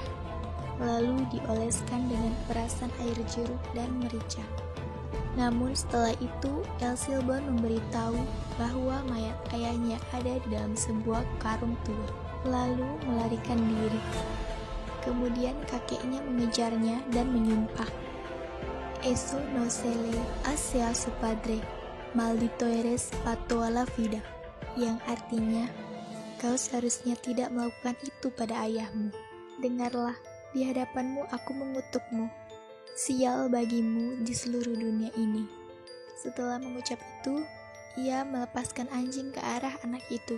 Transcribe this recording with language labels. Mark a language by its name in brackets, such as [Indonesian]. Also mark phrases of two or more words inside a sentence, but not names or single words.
[Indonesian] Lalu dioleskan dengan perasan air jeruk dan merica. Namun setelah itu, El Silbón memberitahu bahwa mayat ayahnya ada di dalam sebuah karung tua, lalu melarikan diri. Kemudian kakeknya mengejarnya dan menyumpah, [Spanish] "Eso no se le hace a su padre, maldito eres pa toda la vida," [Indonesian] yang artinya, "Kau seharusnya tidak melakukan itu pada ayahmu. Dengarlah, di hadapanmu aku mengutukmu. Sial bagimu di seluruh dunia ini." Setelah mengucap itu, ia melepaskan anjing ke arah anak itu.